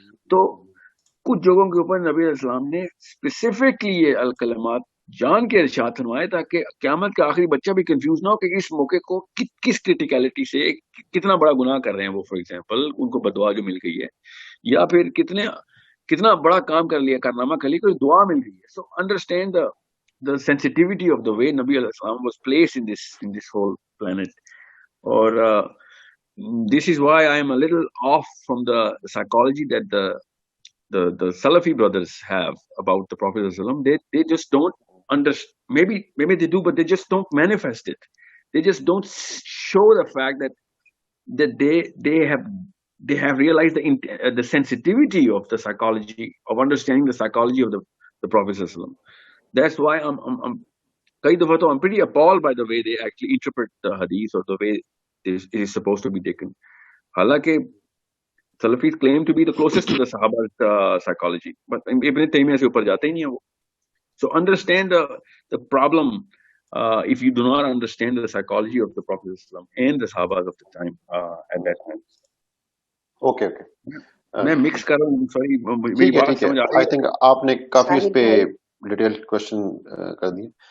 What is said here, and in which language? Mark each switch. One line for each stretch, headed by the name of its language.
Urdu: تو کچھ جگہوں کے اوپر نبی علیہ السلام نے اسپیسیفکلی یہ الکلمات جان کے ارشاد فرمائے تاکہ قیامت کا آخری بچہ بھی کنفیوز نہ ہو کہ اس موقع کو کس کرٹیکلٹی سے کتنا بڑا گناہ کر رہے ہیں وہ. فار ایگزامپل ان کو بدعا جو مل گئی ہے, یا پھر کتنا بڑا کام کر لیا, کارنامہ کر لیا, کوئی دعا مل گئی ہے.
English: So understand the sensitivity of the way Nabi alayhi salam was placed in this whole planet. Or this is why I am a little off from the psychology that the Salafi brothers have about the Prophet sallallahu alaihi wasallam. They just don't understand. Maybe they do, but they just don't manifest it. They just don't show the fact that they have realized the sensitivity of the psychology of understanding the psychology of the Prophet sallallahu alaihi wasallam. That's why I'm pretty appalled by the way they actually interpret the hadith or the way it is supposed to be taken. Halaki Salafis claim to be the closest to the Sahaba's psychology, but Ibn Taymiyyah
Urdu: se upar jate hi nahi hai wo.
English: So understand the problem if you do not understand the psychology of the Prophet and the Sahabas of the time at that time. Okay.
Urdu: میں mix کر رہا ہوں, sorry. ٹھیک ہے.
English: I think
Urdu: آپ نے کافی اس پہ detail question کر دیے.